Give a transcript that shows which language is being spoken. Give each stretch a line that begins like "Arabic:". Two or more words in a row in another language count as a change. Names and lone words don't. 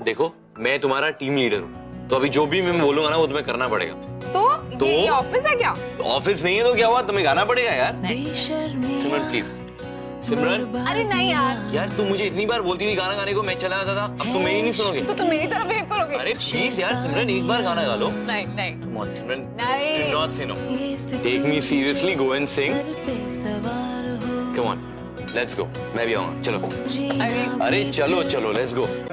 Hindi: देखो, मैं तुम्हारा टीम लीडर हूँ, तो अभी जो भी मैं बोलूंगा ना वो तुम्हें करना पड़ेगा। तो ये ऑफिस है क्या? ऑफिस नहीं है तो क्या हुआ, तुम्हें गाना पड़ेगा यार। सिमरन प्लीज। सिमरन, अरे नहीं यार। यार तुम मुझे इतनी बार बोलती थी गाना गाने को, मैं चला जाता था। अब तुम मेरी नहीं सुनोगे। तो तुम मेरी तरह बिहेव करोगे? अरे प्लीज यार सिमरन, इस बार गाना गा लो। नहीं नहीं।
English: Come on, Simran.
Hindi: नहीं।
English: Do not say no. Take me seriously. Go and sing. Come on. Let's go.
Hindi: मैं भी आऊँगा. चलो. अरे चलो चलो.
English: Let's go.